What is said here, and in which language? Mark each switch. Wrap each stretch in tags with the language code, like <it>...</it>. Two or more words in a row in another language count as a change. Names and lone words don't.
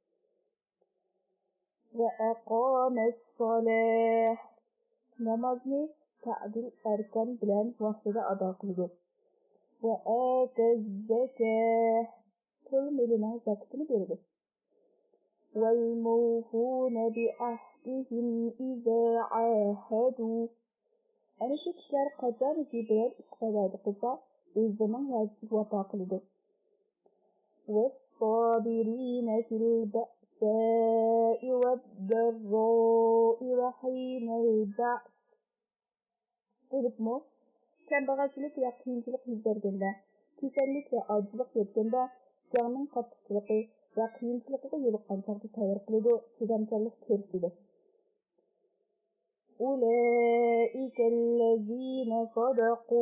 <ar>وأقام الصلاة.</ar> <uz>Namozni ta'dil arkan bilan vaqtida ado qildi.</uz> <ar>وآتى الزكاة.</ar> <uz>Pul milining zakatini berdi.</uz> <ar>والموفون بعهدهم إذا عاهدوا.</ar> <uz>Ana shu kishilar qachonki bir ish qilsa, o'zining va'dasiga vafo qildi.</uz> <ar>والصابرين في البأساء والضراء وحين البأس.</ar> <uz>Bo'libmi? Kambag'alchilik va qiyinchilik yuz berganda, kasallik va ojizlik yetganda, jonning qattiqligi va qiyinchiligiga yo'liqqan chog'da tayyor qiladi, chidamkorlik ko'rsatadi.</uz> <ar>أولئك الذين صدقوا.</ar>